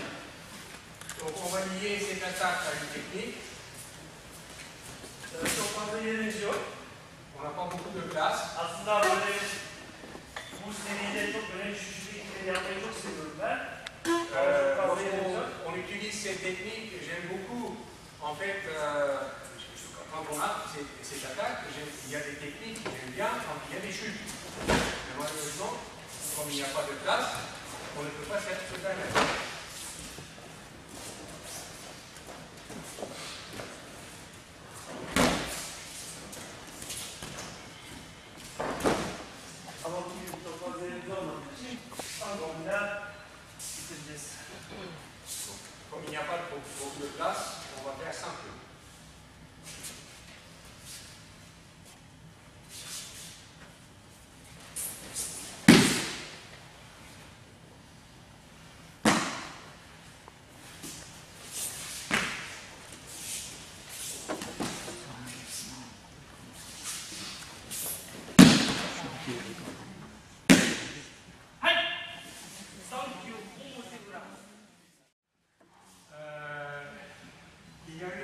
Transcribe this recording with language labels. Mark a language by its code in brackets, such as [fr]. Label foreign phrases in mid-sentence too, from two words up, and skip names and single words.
[fr] Donc on va lier cette attaque à une technique. [tr] Çok fazla yerimiz yok. [fr] On n'a pas beaucoup de place. [tr] Aslında böyle bu seride çok önemli [fr] cette technique, j'aime beaucoup. En fait, quand on a cette attaque, il y a des techniques que j'aime bien quand il y a des chutes. Mais malheureusement, comme il n'y a pas de place, on ne peut pas se permettre. [tr] Ama bugün çok fazla yerimiz olmadığı için sandalyeler bitireceğiz. [fr] Comme il n'y a pas beaucoup de place, on va faire simple. Il y a eu